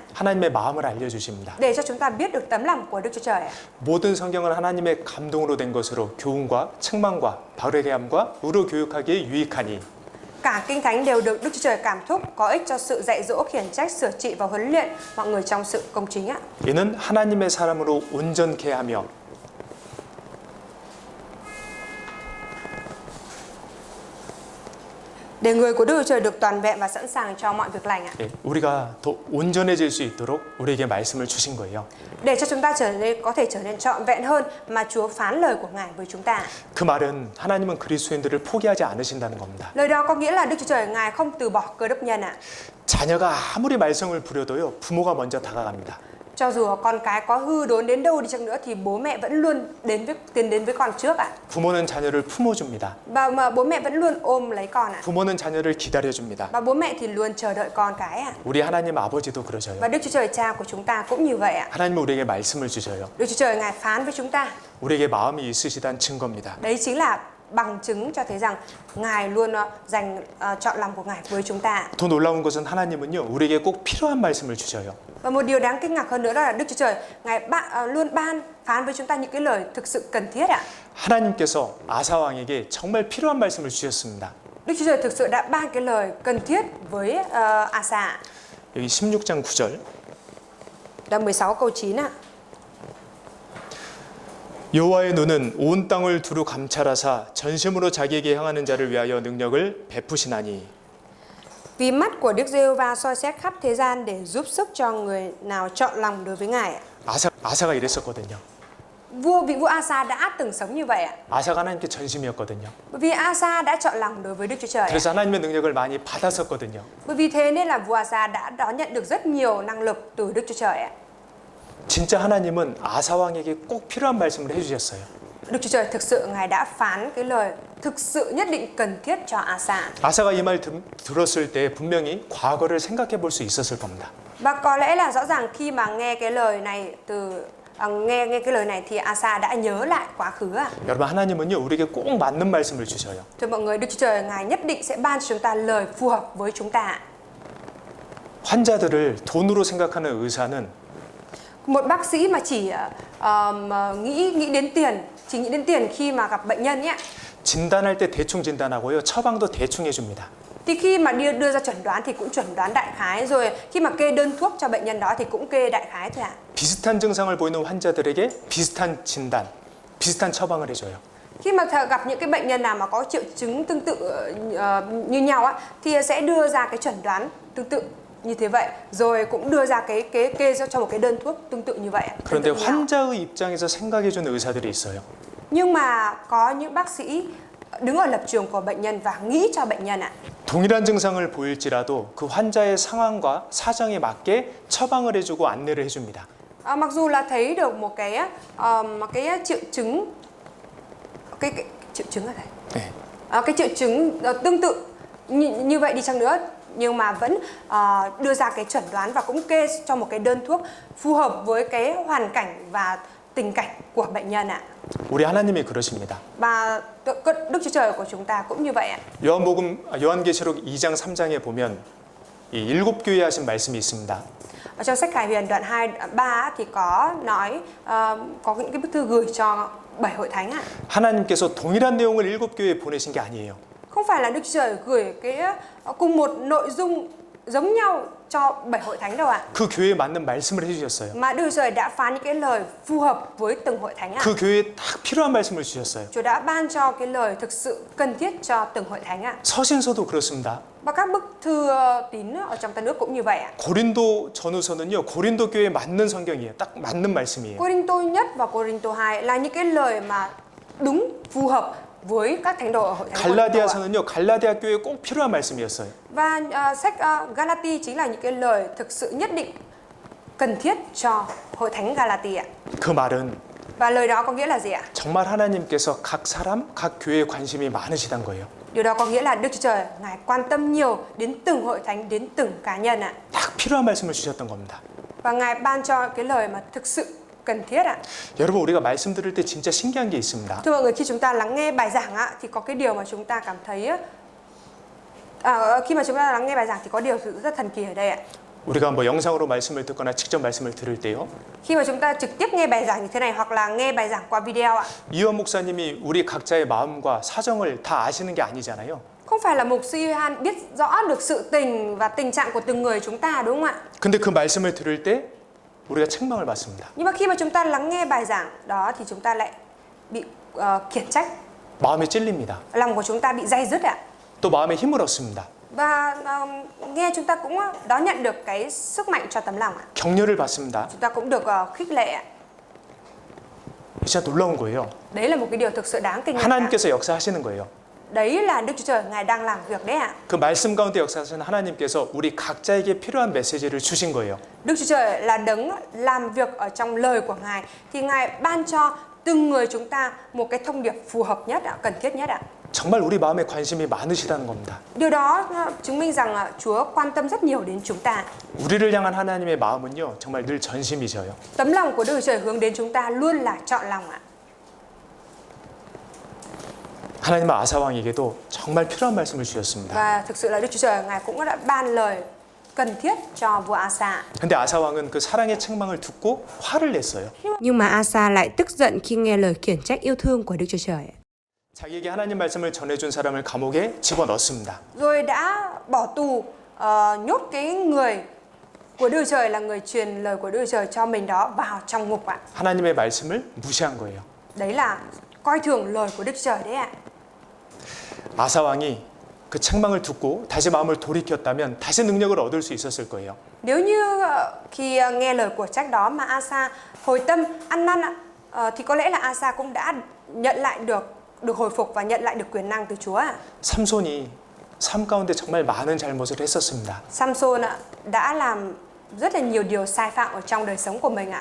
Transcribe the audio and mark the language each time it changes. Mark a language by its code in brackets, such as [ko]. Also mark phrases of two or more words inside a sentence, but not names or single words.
[ko] 하나님의 마음을 알려주십니다. [vi] để cho chúng ta biết được tấm lòng của Đức Chúa Trời. [ko] 모든 성경은 하나님의 감동으로 된 것으로 교훈과 책망과 바르게 함과 의로 교육하기에 유익하니 [vi] Cả Kinh Thánh đều được Đức Chúa Trời cảm thúc, có ích cho sự dạy dỗ, khiển trách, sửa trị và huấn luyện mọi người trong sự công chính ạ. [ko] 이는 하나님의 사람으로 온전케 하며 [vi] Để người của Đức Chúa Trời được toàn vẹn và sẵn sàng cho mọi việc lành ạ. [ko] 예, 우리가 더 온전해질 수 있도록 우리에게 말씀을 주신 거예요. [vi] Để cho chúng ta có thể trở nên trọn vẹn hơn mà Chúa phán lời của Ngài với chúng ta. [ko] 그 말은 하나님은 그리스도인들을 포기하지 않으신다는 겁니다. [vi] Lời đó có nghĩa là Đức Chúa Trời Ngài không từ bỏ Cơ Đốc nhân ạ. [ko] 자녀가 아무리 말썽을 부려도요, 부모가 먼저 다가갑니다. [vi] Cho dù con cái có hư đốn đến đâu đi chăng nữa thì bố mẹ vẫn luôn tiến đến với con trước ạ. [ko] 부모는 자녀를 품어줍니다. [vi] Và mà bố mẹ vẫn luôn ôm lấy con ạ. [ko] 부모는 자녀를 기다려줍니다. [vi] Và bố mẹ thì luôn chờ đợi con cái ạ. [ko] 우리 하나님 아버지도 그러셔요. [vi] Và Đức Chúa Trời Cha của chúng ta cũng như vậy ạ. [ko] 하나님은 우리에게 말씀을 주셔요. [vi] Đức Chúa Trời Ngài phán với chúng ta. [ko] 우리에게 마음이 있으시다는 증거입니다. [vi] Đấy chính là bằng chứng cho thấy rằng Ngài luôn chọn lòng của Ngài với chúng ta. [ko] 더 놀라운 것은 하나님은요, 우리에게 꼭 필요한 말씀을 주셔요. [vi] Và một điều đáng kinh ngạc hơn nữa đó là Đức Chúa Trời Ngài luôn phán với chúng ta những cái lời thực sự cần thiết ạ. [ko] 하나님께서 아사 왕에게 정말 필요한 말씀을 주셨습니다. [vi] Đức Chúa Trời thực sự đã ban cái lời cần thiết với Asa. [ko] 여기 16장 9절. [vi] Đoạn 16 câu 9 ạ. [ko] 여호와의 눈은 온 땅을 두루 감찰하사 전심으로 자기에게 향하는 자를 위하여 능력을 베푸시나니. [vi] Vì mắt của Đức Giê-hô-va soi xét khắp thế gian để giúp sức cho người nào chọn lòng đối với Ngài. [ko] 아사가 이랬었거든요. [vi] Vị vua Asa đã từng sống như vậy ạ. [ko] 아사가 하나님께 전심이었거든요. [vi] Bởi vì Asa đã chọn lòng đối với Đức Chúa Trời ạ. [ko] 그래서 하나님의 능력을 많이 받았었거든요. [vi] Bởi vì thế nên là vua Asa đã đón nhận được rất nhiều năng lực từ Đức Chúa Trời ạ. [ko] 진짜 하나님은 아사 왕에게 꼭 필요한 말씀을 해주셨어요. [vi] Đức Chúa Trời thực sự Ngài đã phán cái lời thực sự nhất định cần thiết cho Asa. [ko] 아사가 이 말 들었을 때 분명히 과거를 생각해 볼 수 있었을 겁니다. [vi] Và có lẽ là rõ ràng khi mà nghe cái lời này nghe cái lời này thì Asa đã nhớ lại quá khứ ạ. [ko] 여러분, 하나님은요, 우리에게 꼭 맞는 말씀을 주셔요. [vi] Thưa mọi người, Đức Chúa Trời Ngài nhất định sẽ ban cho chúng ta lời phù hợp với chúng ta. [ko] 환자들을 돈으로 생각하는 의사는 [vi] Một bác sĩ mà chỉ nghĩ đến tiền khi mà gặp bệnh nhân nhé. [ko] 진단할 때 대충 진단하고요, 처방도 대충 해줍니다. [vi] Thì khi mà đưa ra chuẩn đoán thì cũng chuẩn đoán đại khái, rồi khi mà kê đơn thuốc cho bệnh nhân đó thì cũng kê đại khái thôi ạ. [ko] 비슷한 증상을 보이는 환자들에게 비슷한 진단, 비슷한 처방을 해줘요. [vi] Khi mà gặp những cái bệnh nhân nào mà có triệu chứng tương tự như nhau á, thì sẽ đưa ra cái chuẩn đoán tương tự như thế vậy, rồi cũng đưa ra cái kê cho một cái đơn thuốc tương tự như vậy. [ko] 그런데 환자의 입장에서 생각해주는 의사들이 있어요. [vi] Nhưng mà có những bác sĩ đứng ở lập trường của bệnh nhân và nghĩ cho bệnh nhân ạ. [ko] 동일한 증상을 보일지라도 그 환자의 상황과 사정에 맞게 처방을 해주고 안내를 해줍니다. [vi] Mặc dù là thấy được một cái triệu chứng triệu chứng là [ko] 네. [vi] cái triệu chứng tương tự như vậy đi chăng nữa, nhưng mà vẫn đưa ra cái chuẩn đoán và cũng kê cho một cái đơn thuốc phù hợp với cái hoàn cảnh và tình cảnh của bệnh nhân ạ. [ko] 우리 하나님이 그러십니다. [vi] Và Đức Chúa Trời của chúng ta cũng như vậy ạ. [ko] 요한계시록 2장 3장에 보면 이 7교회에 하신 말씀이 있습니다. [vi] Ở trong sách Khải Huyền đoạn 2, 3 thì có nói có những cái bức thư gửi cho 7 hội thánh ạ. [ko] 하나님께서 동일한 내용을 7교회에 보내신 게 아니에요. [vi] Không phải là Đức Chúa Trời gửi cái cùng một nội dung giống nhau cho 7 hội thánh đâu ạ. [ko] 그 교회에 맞는 말씀을 해주셨어요. [vi] Mà Đức Chúa Trời đã phán những cái lời phù hợp với từng hội thánh ạ. [ko] 그 교회에 딱 필요한 말씀을 주셨어요. [vi] Chúa đã ban cho cái lời thực sự cần thiết cho từng hội thánh ạ. [ko] 서신서도 그렇습니다. [vi] Và các bức thư tín ở trong ta nước cũng như vậy ạ. [ko] 고린도 전후서는요, 고린도 교회에 맞는 성경이에요. 딱 맞는 말씀이에요. [vi] Cô-rin-tô nhất và Cô-rin-tô 2 là những cái lời mà đúng phù hợp với các thánh đồ ở hội thánh Cô-rin-tô ạ. [ko] 갈라디아서는요, 갈라디아 교회에 꼭 필요한 말씀이었어요. [vi] Và sách Galati chính là những cái lời thực sự nhất định cần thiết cho hội thánh Galati ạ. [ko] 그 말은 [vi] Và lời đó có nghĩa là gì ạ? [ko] 정말 하나님께서 각 사람, 각 교회에 관심이 많으시단 거예요. [vi] Điều đó có nghĩa là Đức Chúa Trời Ngài quan tâm nhiều đến từng hội thánh, đến từng cá nhân ạ. [ko] 딱 필요한 말씀을 주셨던 겁니다. [vi] Và Ngài ban cho cái lời mà thực sự cần thiết ạ. [ko] 여러분, 우리가 말씀 들을 때 진짜 신기한 게 있습니다. [vi] Thưa mọi người, khi chúng ta lắng nghe bài giảng ạ, thì có cái điều mà chúng ta cảm thấy Khi mà chúng ta lắng nghe bài giảng thì có điều rất thần kỳ ở đây ạ. [ko] 우리가 뭐 영상으로 말씀을 듣거나 직접 말씀을 들을 때요. [vi] Khi mà chúng ta trực tiếp nghe bài giảng như thế này hoặc là nghe bài giảng qua video ạ. [ko] 이원 목사님이 우리 각자의 마음과 사정을 다 아시는 게 아니잖아요. [vi] Không phải là mục sư Yohan biết rõ được sự tình và tình trạng của từng người chúng ta, đúng không ạ? [ko] 근데 그 말씀을 들을 때 우리가 책망을 받습니다. [vi] Nhưng mà khi mà chúng ta lắng nghe bài giảng đó thì chúng ta lại bị khiển trách. [ko] 마음이 찔립니다. [vi] Lòng của chúng ta bị day dứt ạ. [ko] 또 마음에 힘을 얻습니다. [vi] Và nghe chúng ta cũng đón nhận được cái sức mạnh cho tấm lòng ạ. [ko] 격려를 받습니다. [vi] Chúng ta cũng được khích lệ ạ. [ko] 진짜 놀라운 거예요. [vi] Đấy là một cái điều thực sự đáng kinh ngạc. [ko] 하나님께서 역사하시는 거예요. [vi] Đấy là Đức Chúa Trời Ngài đang làm việc đấy ạ. [ko] 그 말씀 가운데 역사하시는 하나님께서 우리 각자에게 필요한 메시지를 주신 거예요. [vi] Đức Chúa Trời là đấng làm việc ở trong lời của Ngài thì Ngài ban cho từng người chúng ta một cái thông điệp phù hợp nhất ạ, cần thiết nhất ạ. [ko] 정말 우리 마음에 관심이 많으시다는 겁니다. [vi] Điều đó chứng minh rằng Chúa quan tâm rất nhiều đến chúng ta. [ko] 우리를 향한 하나님의 마음은요, 정말 늘 전심이져요. [vi] Tấm lòng của Đức Chúa Trời hướng đến chúng ta luôn là trọn lòng ạ. [ko] 하나님은 아사 왕에게도 정말 필요한 말씀을 주셨습니다. [vi] Và thực sự là Đức Chúa Trời Ngài cũng đã ban lời cần thiết cho vua Asa. [ko] 근데 아사 왕은 그 사랑의 책망을 듣고 화를 냈어요. [vi] Nhưng mà Asa lại tức giận khi nghe lời khiển trách yêu thương của Đức Chúa Trời. [ko] 자기에게 하나님 말씀을 전해준 사람을 감옥에 집어넣습니다. [vi] Rồi đã bỏ tù nhốt cái người của Đức Chúa Trời là người truyền lời của Đức Chúa Trời cho mình đó vào trong ngục ạ. [ko] 하나님의 말씀을 무시한 거예요. [vi] Đấy là coi thường lời của Đức Chúa Trời đấy ạ. [ko] 아사 왕이 그 책망을 듣고 다시 마음을 돌이켰다면 다시 능력을 얻을 수 있었을 거예요. [vi] Nếu như khi nghe lời của trách đó mà Asa hồi tâm ăn năn thì có lẽ là Asa cũng đã nhận lại được hồi phục và nhận lại được quyền năng từ Chúa ạ. [ko] 삼손이 삶 가운데 정말 많은 잘못을 했었습니다. [vi] Samson đã làm rất là nhiều điều sai phạm ở trong đời sống của mình ạ.